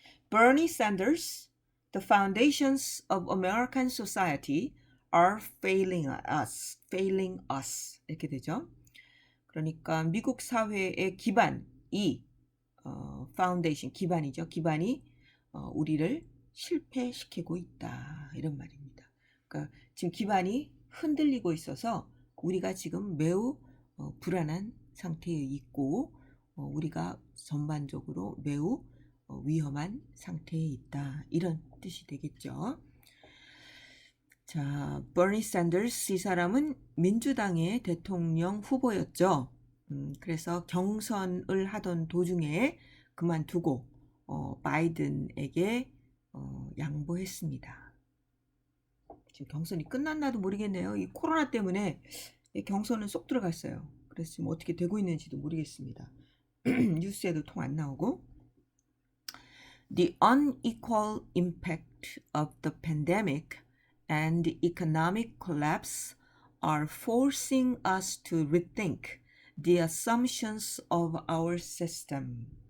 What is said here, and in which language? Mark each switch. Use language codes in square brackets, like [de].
[en] Bernie Sanders, the foundations of American society are failing us. [ko] 이렇게 되죠. 그러니까 미국 사회의 기반이 파운데이션 기반이죠. 기반이 우리를 실패시키고 있다. 이런 말입니다. 그러니까 지금 기반이 흔들리고 있어서 우리가 지금 매우 불안한 상태에 있고 우리가 전반적으로 매우 위험한 상태에 있다. 이런 뜻이 되겠죠. 자, 버니 샌더스 이 사람은 민주당의 대통령 후보였죠. 그래서 경선을 하던 도중에 그만두고 바이든에게 양보했습니다. 지금 경선이 끝났나도 모르겠네요. 이 코로나 때문에 경선은 쏙 들어갔어요. 그래서 지금 어떻게 되고 있는지도 모르겠습니다. 뉴스에도 통 안 나오고. [en] The unequal impact of the pandemic and economic collapse are forcing us to rethink the assumptions of our system.